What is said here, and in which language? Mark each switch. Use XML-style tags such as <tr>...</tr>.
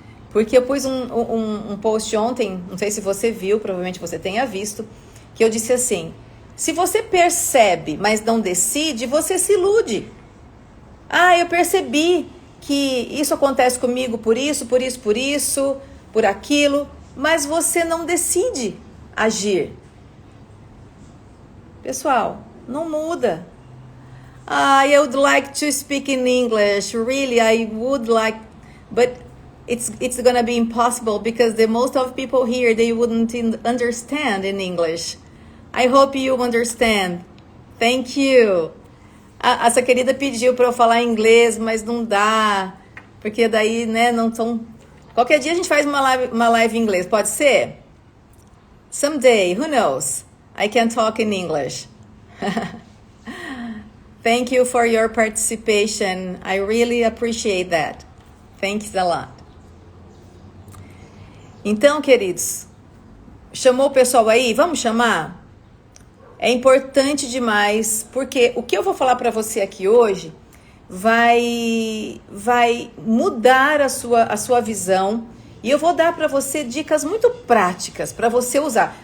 <pt>Porque eu pus um post ontem, não sei se você viu, provavelmente você tenha visto, que eu disse assim, se você percebe, mas não decide, você se ilude. Eu percebi que isso acontece comigo por isso, por aquilo, mas você não decide agir. Pessoal, Não muda.</pt> <en>I would like to speak in English. Really, I would like, but it's gonna be impossible because the most of people here, they wouldn't understand in English. I hope you understand. Thank you.</en> <pt>Essa querida pediu para eu falar inglês, mas não dá, porque daí, né, não tão... Qualquer dia a gente faz uma live em inglês, pode ser?</pt> <en>Someday, who knows? I can talk in English. Thank you for your participation. I really appreciate that. Thanks a lot.</en> <pt>Então, queridos, chamou o pessoal aí? Vamos chamar? É importante demais, porque o que eu vou falar para você aqui hoje vai mudar a sua visão, e eu vou dar para você dicas muito práticas para você usar.</pt>